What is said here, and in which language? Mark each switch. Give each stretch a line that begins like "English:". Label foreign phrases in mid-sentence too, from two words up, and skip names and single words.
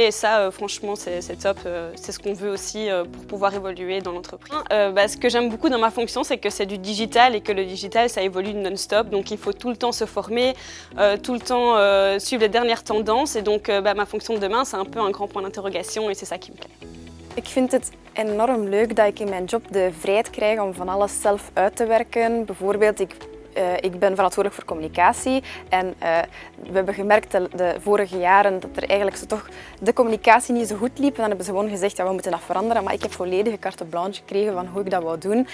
French: Et ça, franchement, c'est top. C'est ce qu'on veut aussi pour pouvoir évoluer dans l'entreprise. Ce que j'aime beaucoup dans ma fonction, c'est que c'est du digital et que le digital, ça évolue non-stop. Donc, il faut tout le temps se former, tout le temps suivre les dernières tendances. Et donc, ma fonction de demain, c'est un peu un grand point d'interrogation et c'est ça qui me plaît.
Dutch: Ik vind het enorm leuk dat ik in mijn job de vrijheid krijg om van alles zelf uit te werken. Bijvoorbeeld, ik ben verantwoordelijk voor communicatie en we hebben gemerkt de vorige jaren dat er eigenlijk toch de communicatie niet zo goed liep. En dan hebben ze gewoon gezegd, ja, we moeten dat veranderen. Maar ik heb volledige
French: carte blanche
Dutch: gekregen van hoe ik dat wou doen.